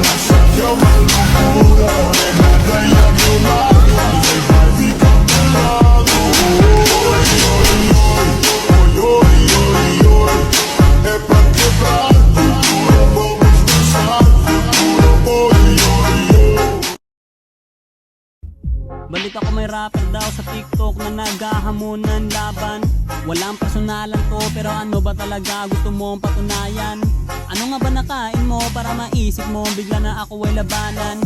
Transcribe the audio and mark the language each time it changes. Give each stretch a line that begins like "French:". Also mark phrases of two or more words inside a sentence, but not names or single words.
Spanish: Yo me lo juro, morena, estoy a tu lado. Ni te imaginas de lado. Oy, oy, oy, oy, oy, oy. Es pa' quebrar tu duro, vamos a empezar futuro. Oy, oy, oy.
Filipino: Balita ko may rapper daw sa TikTok na naghahamon ng laban. Walang personalan to pero ano ba talaga gusto mong patunayan? Ano nga ba nakain mo para maisip mo bigla na ako ay labanan?